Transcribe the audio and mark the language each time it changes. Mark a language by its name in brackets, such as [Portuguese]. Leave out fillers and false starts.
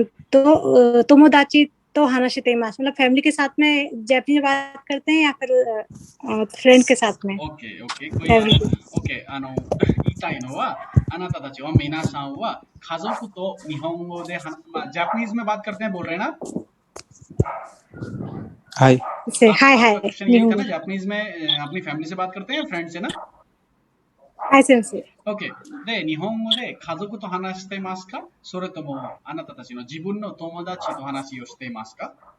[Japanese] と友達と話しています。 [Hindi] मतलब फैमिली के साथ में जैपनीज में बात करते हैं या फिर फ्रेंड के साथ में? ओके ओके कोई बात नहीं. [Japanese] ओके 言いたいのはあなたたちは皆さんは家族と日本語で [Hindi] जापानीज में बात करते हैं बोल रहे हैं ना? [Japanese] हाय हाय [Hindi] क्वेश्चन यही था ना, जापानीज में अपनी फैमिली से बात करते हैं फ्रेंड से ना? [Japanese] हाय सेंसे. [English] Okay. [Japanese] で日本語で家族と話してますか、それともあなたたちの自分の友達と話をしていますか？